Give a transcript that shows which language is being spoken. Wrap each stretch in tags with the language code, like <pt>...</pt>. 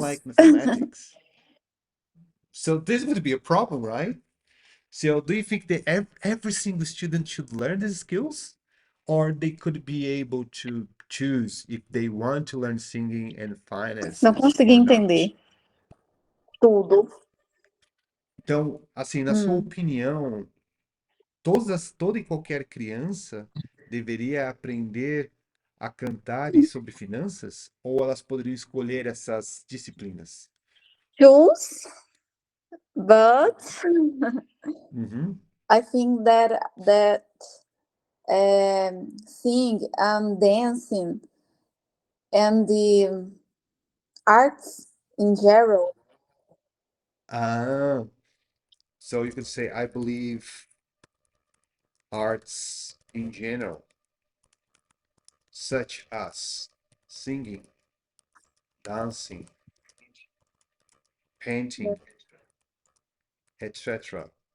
<en>like mathematics, so this would be a problem, right? So do you think that every single student should learn these skills? Or they could be able to choose if they want to learn singing and finances</en> <pt>Não consegui</pt> <en>or not?</en> <pt>entender tudo. Então, assim, na sua opinião, toda e qualquer criança deveria aprender a cantar e sobre finanças? Ou elas poderiam escolher essas disciplinas?</pt> <en>Choose, but Uhum. I think that sing and dancing and the arts in general. Ah, so you could say, I believe arts in general, such as singing, dancing, painting, etc.,</en>